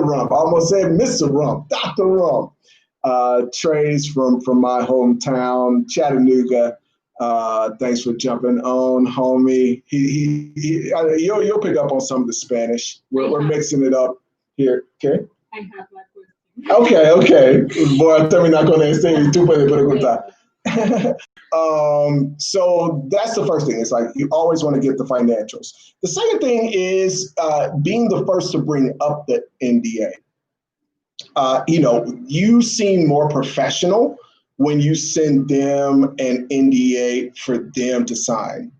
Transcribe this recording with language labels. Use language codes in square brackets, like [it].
[en] Rump? I almost said Mr. Rump, Dr. Rump. Trey's from my hometown, Chattanooga. Thanks for jumping on, homie. You'll pick up on some of the Spanish. We're mixing it up here. Okay. I have that question. Okay. [es] Voy a terminar con este y tú puedes preguntar. [en] So that's the first thing. It's like you always want to get the financials. The second thing is being the first to bring up the NDA. You seem more professional when you send them an NDA for them to sign.